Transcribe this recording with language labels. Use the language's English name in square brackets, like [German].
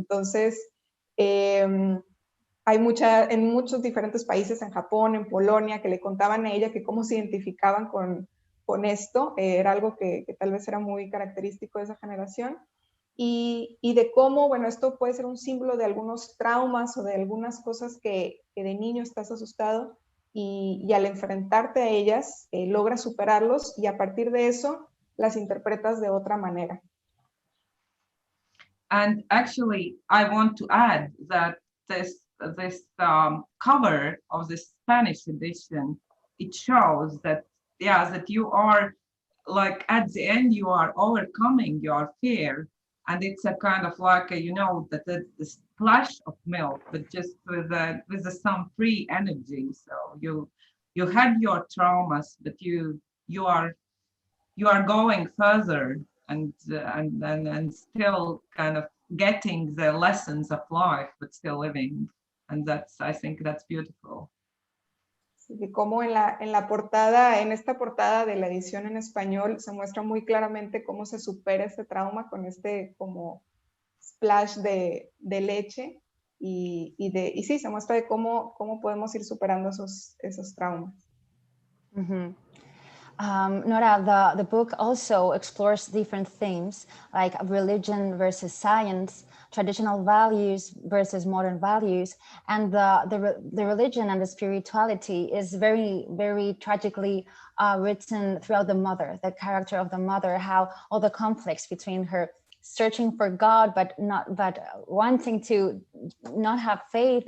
[Spanish] Entonces, hay en muchos diferentes países, en Japón, en Polonia, que le contaban a ella que cómo se identificaban con esto, era algo que tal vez era muy característico de esa generación, y de cómo, bueno, esto puede ser un símbolo de algunos traumas o de algunas cosas que de niño estás asustado, y al enfrentarte a ellas logras superarlos, y a partir de eso las interpretas de otra manera. [English] And actually, I want to add that this cover of the Spanish edition, it shows that, yeah, that you are, like, at the end, you are overcoming your fear. And it's a kind of like, you know, that the splash of milk, but just with some free energy. So you had your traumas, but you are going further, and still kind of getting the lessons of life, but still living. And I think that's beautiful. [Spanish] Y como en la portada, en esta portada de la edición en español, se muestra muy claramente cómo se supera este trauma con este como splash de leche, y sí, se muestra de cómo podemos ir superando esos traumas. Mm-hmm. [English] Nora, the book also explores different themes like religion versus science, traditional values versus modern values, and the religion and the spirituality is very, very tragically written throughout the mother, the character of the mother, how all the conflicts between her searching for God but wanting to not have faith.